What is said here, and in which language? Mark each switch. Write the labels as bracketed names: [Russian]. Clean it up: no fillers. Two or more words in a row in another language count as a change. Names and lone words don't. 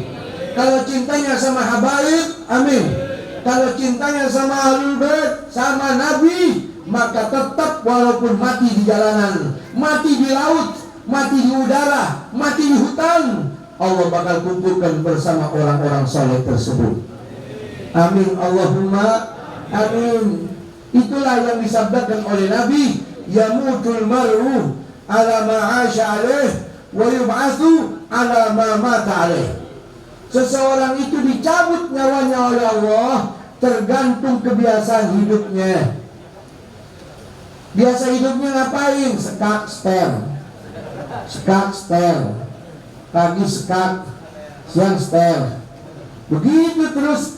[Indonesian] Kalau cintanya sama habaib, amin. Kalau cintanya sama [Arabic] أهل البيت, [Indonesian] sama nabi, maka tetap walaupun mati di jalanan, mati di laut, mati di udara, mati di hutan, Allah bakal kumpulkan bersama orang-orang soleh tersebut. [Arabic] آمين اللهم آمين. [Indonesian] Itulah yang disabdakan oleh Nabi, [Arabic] يموت المرء على ما عاش عليه ويبعث على ما مات عليه. [Indonesian] Seseorang itu dicabut nyawanya oleh Allah tergantung kebiasaan hidupnya. Biasa hidupnya ngapain? Sekak setel, sekak setel, pagi sekak, siang setel, begitu terus.